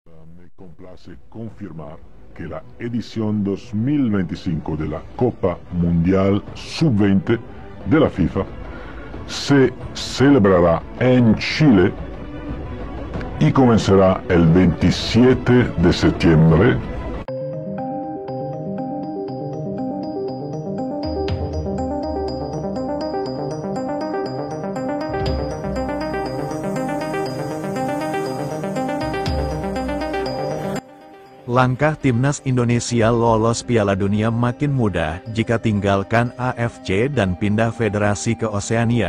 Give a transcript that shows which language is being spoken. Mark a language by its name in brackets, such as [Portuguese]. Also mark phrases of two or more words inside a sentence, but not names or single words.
[Spanish] Me complace confirmar que la edición 2025 de la Copa Mundial Sub-20 de la FIFA se celebrará en Chile y comenzará el 27 de septiembre. [Indonesian] Langkah Timnas Indonesia lolos Piala Dunia makin mudah jika tinggalkan AFC dan pindah federasi ke Oseania.